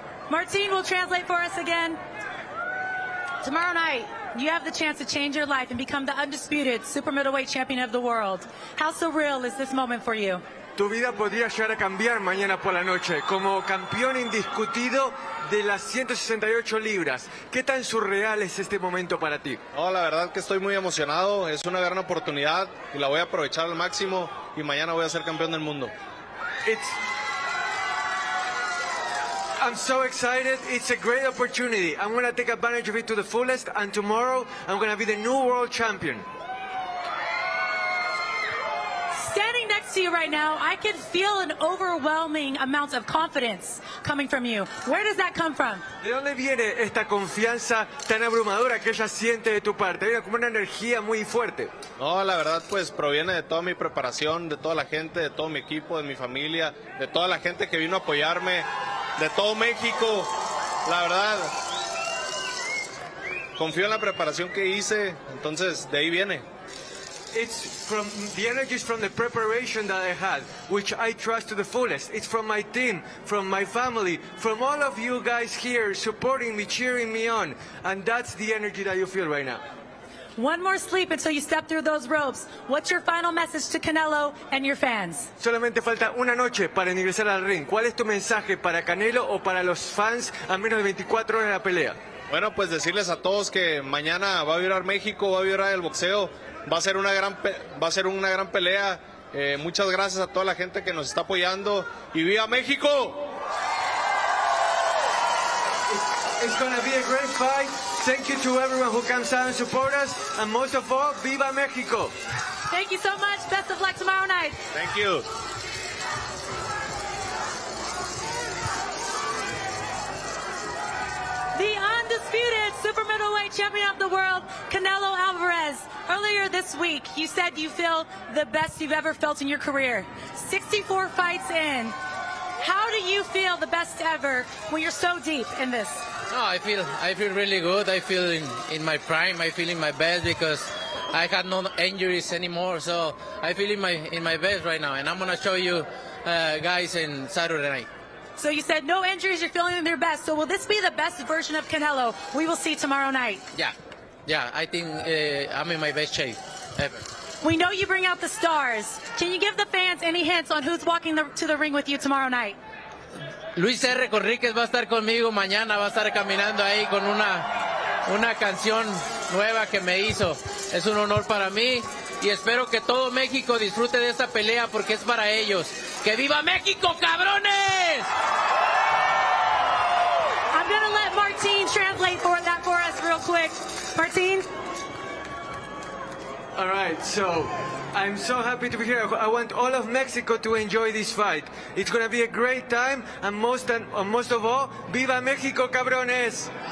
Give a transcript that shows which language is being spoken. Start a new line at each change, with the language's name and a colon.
English: Martin will translate for us again. Tomorrow night, you have the chance to change your life and become the undisputed super middleweight champion of the world. How surreal is this moment for you?
Spanish: Tu vida podría llegar a cambiar mañana por la noche como campeón indiscutido de las 168 libras. ¿Qué tan surreal es este momento para ti? No, la verdad que estoy muy emocionado. Es una gran oportunidad y la voy a aprovechar al máximo y mañana voy a ser campeón del mundo.
English: I'm so excited. It's a great opportunity. I'm going to take advantage of it to the fullest, and tomorrow I'm going to be the new world champion. Standing next to you right now, I can feel an overwhelming amount of confidence coming from you. Where does that come from?
Spanish: ¿De dónde viene esta confianza tan abrumadora que ella siente de tu parte? Viene como una energía muy fuerte. No, la verdad pues proviene de toda mi preparación, de toda la gente, de todo mi equipo, de mi familia, de toda la gente que vino a apoyarme, de todo México. La verdad, confío en la preparación que hice, entonces de ahí viene.
English: It's from the energy is from the preparation that I had, which I trust to the fullest. It's from my team, from my family, from all of you guys here supporting me, cheering me on, and that's the energy that you feel right now. One more sleep until you step through those ropes. What's your final message to Canelo and your fans?
Spanish: Solamente falta una noche para ingresar al ring. ¿Cuál es tu mensaje para Canelo o para los fans a menos de 24 horas de la pelea? Bueno, pues decirles a todos que mañana va a vibrar México, va a vibrar el boxeo, va a ser una gran pelea. Muchas gracias a toda la gente que nos está apoyando y ¡viva México!
English: It's going to be a great fight. Thank you to everyone who comes out and support us, and most of all,
Spanish: ¡viva México!
English: Thank you so much. Best of luck tomorrow night. Thank you. The undisputed super middleweight champion of the world, Canelo Alvarez. Earlier this week, you said you feel the best you've ever felt in your career. 64 fights in. How do you feel the best ever when you're so deep in this? No, I feel really good. I feel in my prime. I feel in my best because I had no injuries anymore. So I feel in my best right now, and I'm gonna show you guys in Saturday night. So you said no injuries, you're feeling in your best. So will this be the best version of Canelo we will see tomorrow night? Yeah. I think I'm in my best shape ever. We know you bring out the stars. Can you give the fans any hints on who's walking to the ring with you tomorrow night?
Spanish: Luis R. Conríquez va a estar conmigo mañana, va a estar caminando ahí con una canción nueva que me hizo. Es un honor para mí y espero que todo México disfrute de esta pelea porque es para ellos. ¡Que viva México, cabrones!
English: I'm going to let Martin translate that for us real quick. Martin? All right, so I'm so happy to be here. I want all of Mexico to enjoy this fight. It's going to be a great time, and most of all,
Spanish: Viva Mexico, cabrones!